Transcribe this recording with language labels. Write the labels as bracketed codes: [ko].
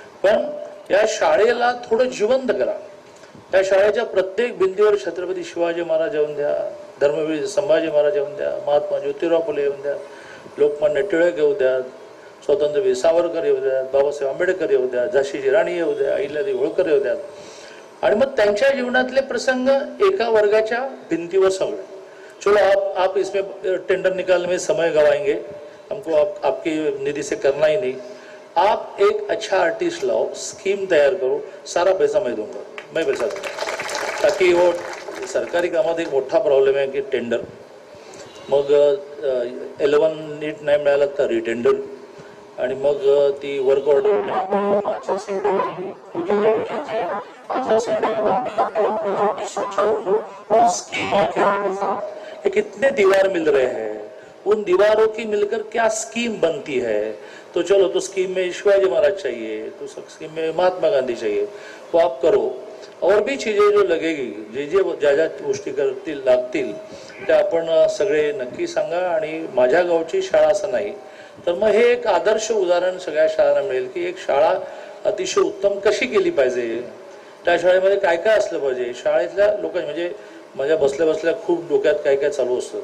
[mr] पण या शाळेला थोडं जिवंत करा. त्या शाळेच्या प्रत्येक भिंतीवर छत्रपती शिवाजी महाराज येऊन द्या, धर्मवीर संभाजी महाराज येऊन द्या, महात्मा ज्योतिराव फुले येऊन द्या, लोकमान्य टिळक येऊ द्या, स्वातंत्र्यवीर सावरकर येऊ द्या, बाबासाहेब आंबेडकर येऊ द्या, झाशीची राणी येऊ द्या, अहिल्यादेवी होळकर येऊ द्या. आणि मग त्यांच्या जीवनातले प्रसंग एका वर्गाच्या भिंतीवर सगळे. [hi] चलो आप इसमें टेंडर निकालने में समय गवाएंगे, हमको आपकी निधि से करना ही नहीं. आप एक अच्छा आर्टिस्ट लाओ, स्कीम तैयार करो, सारा पैसा मैं दूंगा, मैं पैसा दूंगा. ताकि वो [mr] सरकारी कामात एक मोठा प्रॉब्लेम आहे की टेंडर. मग 11 नीट नाही मिळाला तर रिटेंडर, आणि मग ती वर्क ऑर्डर. [hi] कितने दीवार मिल रहे हैं, उन दीवारों की मिलकर क्या स्कीम बनती है. तो चलो, तो स्कीम में शिवाजी महाराज चाहिए, तो स्कीम में महात्मा गांधी चाहिए, वो आप करो. और भी चीजें जो लगेगी, [mr] जे जे ज्या ज्या गोष्टी करतील लागतील त्या आपण सगळे नक्की सांगा. आणि माझ्या गावची शाळा असं नाही तर मग हे एक आदर्श उदाहरण सगळ्या शाळांना मिळेल की एक शाळा अतिशय उत्तम कशी केली पाहिजे. त्या शाळेमध्ये काय काय असलं पाहिजे, शाळेतल्या लोकांनी म्हणजे माझ्या बसल्या बसल्या खूप डोक्यात काय काय चालू असतं.